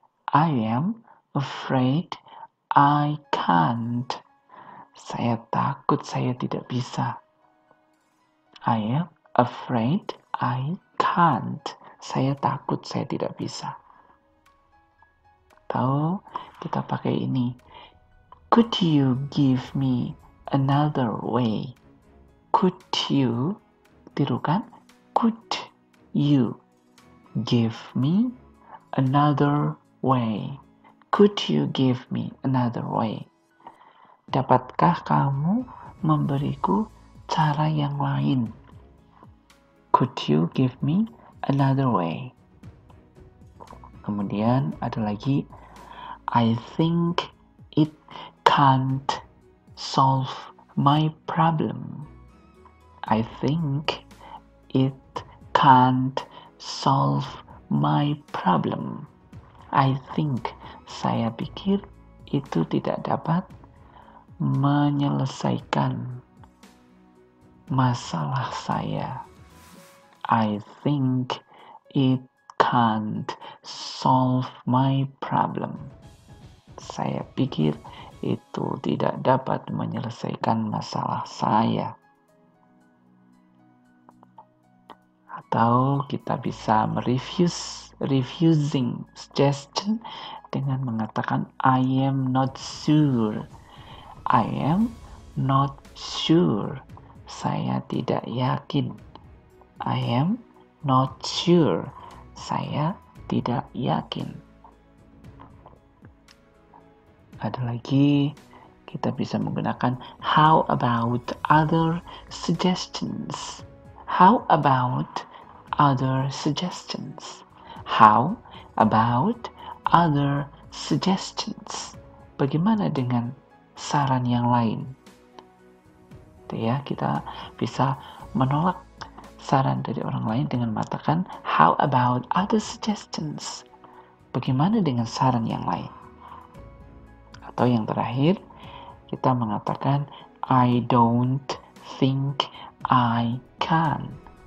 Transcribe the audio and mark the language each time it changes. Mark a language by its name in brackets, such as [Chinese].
[English] I am afraid I can't. [Indonesian] Saya takut saya tidak bisa. [English] I am afraid I can't. [Indonesian] Saya takut saya tidak bisa. Atau kita pakai ini. [English] Could you give me another way? Could you, [Indonesian] tirukan, [English] could you give me another way? Could you give me another way? [Indonesian] Dapatkah kamu memberiku cara yang lain? [English] Could you give me another way? [Indonesian] Kemudian ada lagi, [English] I think it can't solve my problem. I think it can't solve my problem. I think, [Indonesian] saya pikir itu tidak dapat menyelesaikan masalah saya. [English] I think it can't solve my problem. [Indonesian] Saya pikir itu tidak dapat menyelesaikan masalah saya. Atau kita bisa refusing suggestion dengan mengatakan [English] I am not sure. I am not sure. [Indonesian] Saya tidak yakin. [English] I am not sure. [Indonesian] Saya tidak yakin. Ada lagi, kita bisa menggunakan [English] how about other suggestions. How about other suggestions? How about other suggestions? [Indonesian] Bagaimana dengan saran yang lain? Itu ya, kita bisa menolak saran dari orang lain dengan mengatakan [English] how about other suggestions? [Indonesian] Bagaimana dengan saran yang lain? Atau yang terakhir, kita mengatakan [English] I don't think I can.